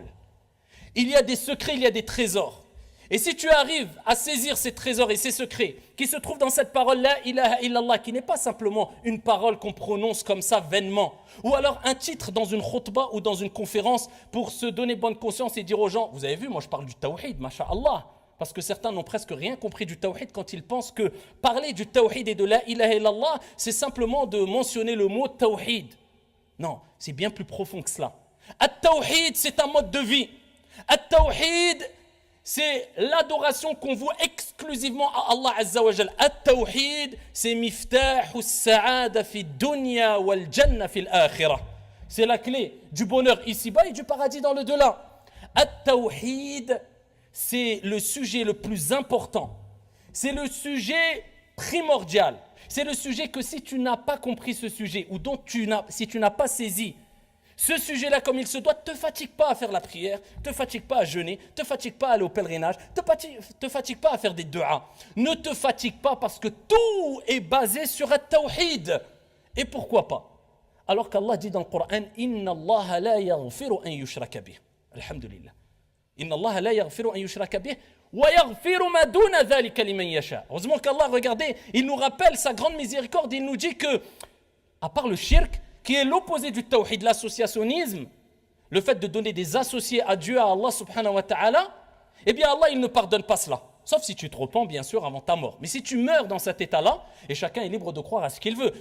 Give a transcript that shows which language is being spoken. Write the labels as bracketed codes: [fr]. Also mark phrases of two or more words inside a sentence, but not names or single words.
[fr] Il y a des secrets, il y a des trésors. Et si tu arrives à saisir ces trésors et ces secrets qui se trouvent dans cette parole [ar] لا إله إلا الله, [fr] qui n'est pas simplement une parole qu'on prononce comme ça vainement, ou alors un titre dans une khutbah ou dans une conférence pour se donner bonne conscience et dire aux gens, vous avez vu, moi je parle du tawhid, masha'Allah, parce que certains n'ont presque rien compris du tawhid quand ils pensent que parler du tawhid et de [ar] لا إله إلا الله, [fr] c'est simplement de mentionner le mot tawhid. Non, c'est bien plus profond que cela. At-tawhid, c'est un mode de vie. At-tawhid, c'est l'adoration qu'on voue exclusivement à [ar] الله عز وجل. At-tawhid, c'est مفتاح السعادة في الدنيا والجنة في الآخرة. [fr] C'est la clé du bonheur ici-bas et du paradis dans le delà. At-tawhid, c'est le sujet le plus important. C'est le sujet primordial. C'est le sujet que si tu n'as pas compris ce sujet ou si tu n'as pas saisi ce sujet-là comme il se doit, ne te fatigue pas à faire la prière, ne te fatigue pas à jeûner, ne te fatigue pas à aller au pèlerinage, ne te fatigue pas à faire des du'as. Ne te fatigue pas parce que tout est basé sur un tawhid. Et pourquoi pas? Alors qu'Allah dit dans le Coran, « [ar] إن الله لا يغفر أن يشرك به [fr] » Alhamdulillah. [ar] « إن الله لا يغفر أن يشرك به » ويغفر ما دون ذلك لمن يشاء. [fr] Heureusement qu'Allah, regardez, il nous rappelle sa grande miséricorde, il nous dit que, à part le shirk, qui est l'opposé du tawhid, l'associationnisme, le fait de donner des associés à Dieu, à Allah [ar] سبحانه وتعالى, [fr] eh bien Allah, il ne pardonne pas cela. Sauf si tu te repens, bien sûr, avant ta mort. Mais si tu meurs dans cet état-là, et chacun est libre de croire à ce qu'il veut.